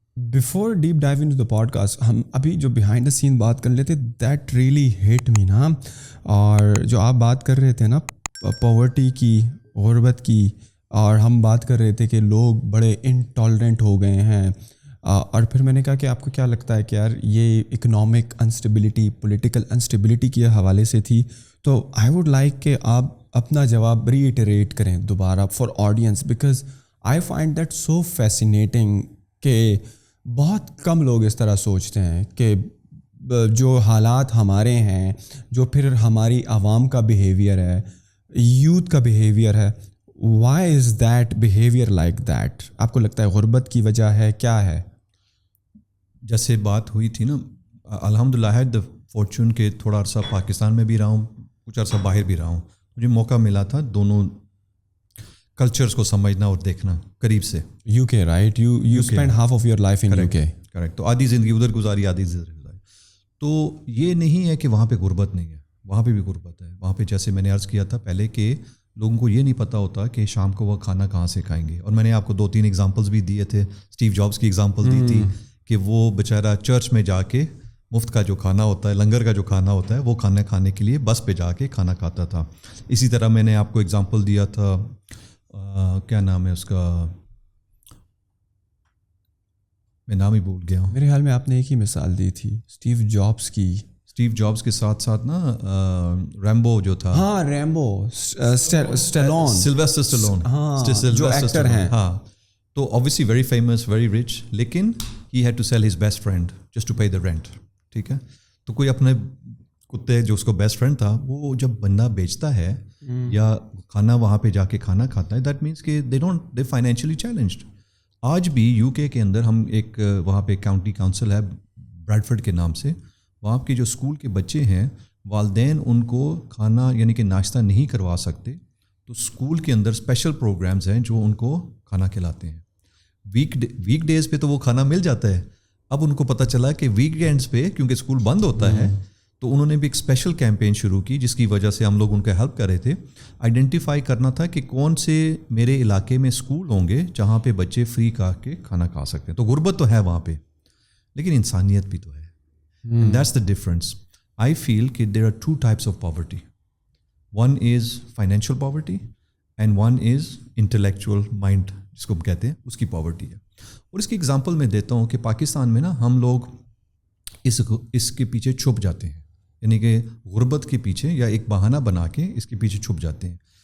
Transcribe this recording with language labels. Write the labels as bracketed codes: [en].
[en] Before deep dive into the podcast, [ur] ہم ابھی جو [en] behind the scene [ur] بات کر لیتے, [en] that really hit me نا. [ur] اور جو آپ بات کر رہے تھے نا پاورٹی کی, غربت کی, اور ہم بات کر رہے تھے کہ لوگ بڑے انٹالرنٹ ہو گئے ہیں, اور پھر میں نے کہا کہ آپ کو کیا لگتا ہے کہ یار یہ اکنامک انسٹیبلٹی, پولیٹیکل انسٹیبلٹی کے حوالے سے تھی. تو [en] I would like [ur] کہ آپ اپنا جواب ریٹریٹ کریں دوبارہ [en] for audience, because I find that so fascinating [ur] کہ بہت کم لوگ اس طرح سوچتے ہیں کہ جو حالات ہمارے ہیں, جو پھر ہماری عوام کا بیہیویئر ہے, یوتھ کا بیہیویئر ہے, [en] Why is that behaviour like that? [ur] آپ کو لگتا ہے غربت کی وجہ ہے, کیا ہے؟ جیسے بات ہوئی تھی نا, الحمدللہ ہے دا فارچون کہ تھوڑا عرصہ پاکستان میں بھی رہا ہوں, کچھ عرصہ باہر بھی رہا ہوں. مجھے موقع ملا تھا دونوں کلچرز کو سمجھنا اور دیکھنا قریب سے. [en] UK right, you spend half of your life in UK. Correct. [ur] تو آدھی زندگی ادھر گزاری, آدھی ادھر گزاری. تو یہ نہیں ہے کہ وہاں پہ غربت نہیں ہے, وہاں پہ بھی غربت ہے. وہاں پہ جیسے میں نے عرض کیا تھا پہلے کہ لوگوں کو یہ نہیں پتہ ہوتا کہ شام کو وہ کھانا کہاں سے کھائیں گے. اور میں نے آپ کو 2-3 ایگزامپلس بھی دیے تھے. اسٹیو جابس کی ایگزامپل دی تھی کہ وہ بیچارہ چرچ میں جا کے مفت کا جو کھانا ہوتا ہے, لنگر کا جو کھانا ہوتا ہے, وہ کھانا کھانے کے لیے بس پہ جا کے کھانا کھاتا تھا. اسی طرح میں نے آپ کو ایگزامپل دیا تھا, کیا نام ہے اس کا, میں نام ہی بھول گیا ہوں. میرے خیال میں آپ نے ایک ہی مثال دی تھی اسٹیو جابس کی. اسٹیو جابس کے ساتھ ساتھ نا ریمبو جو تھا, ہاں ریمبو, اسٹیلون, سلویسٹر اسٹیلون, ہاں جو ایکٹر ہیں. [en] ہاں, تو obviously very famous, very rich, [ur] لیکن [en] he had to sell his best friend just to pay the rent. [ur] ٹھیک ہے. تو کوئی اپنے کتے جو اس کو بیسٹ فرینڈ تھا, وہ جب بندہ بیچتا ہے یا کھانا وہاں پہ جا کے کھانا کھاتا ہے, [en] That means کہ they financially challenged. [ur] آج بھی یو کے اندر ہم ایک وہاں پہ کاؤنٹی کاؤنسل ہے بریڈفرڈ کے نام سے, وہاں کے جو اسکول کے بچے ہیں, والدین ان کو کھانا یعنی کہ ناشتہ نہیں کروا سکتے, تو اسکول کے اندر اسپیشل پروگرامز ہیں جو ان کو کھانا کھلاتے ہیں. ویک ڈیز پہ تو وہ کھانا مل جاتا ہے. اب ان کو پتہ چلا کہ ویک اینڈس پہ کیونکہ اسکول بند ہوتا ہے, تو انہوں نے بھی ایک اسپیشل کیمپین شروع کی, جس کی وجہ سے ہم لوگ ان کا ہیلپ کر رہے تھے. آئیڈینٹیفائی کرنا تھا کہ کون سے میرے علاقے میں اسکول ہوں گے جہاں پہ بچے فری کھا کے کھانا کھا سکتے ہیں. تو غربت تو ہے وہاں پہ, لیکن انسانیت بھی تو ہے. [en] And that's the difference. I feel that there are two types of poverty. One is financial poverty and one is intellectual mind, [ur] جس کو ہم کہتے ہیں, اس کی پاورٹی ہے. اور اس کی ایگزامپل میں دیتا ہوں کہ پاکستان میں نا ہم لوگ اس کے پیچھے چھپ جاتے ہیں, یعنی کہ غربت کے پیچھے یا ایک بہانہ بنا کے اس کے پیچھے چھپ جاتے ہیں.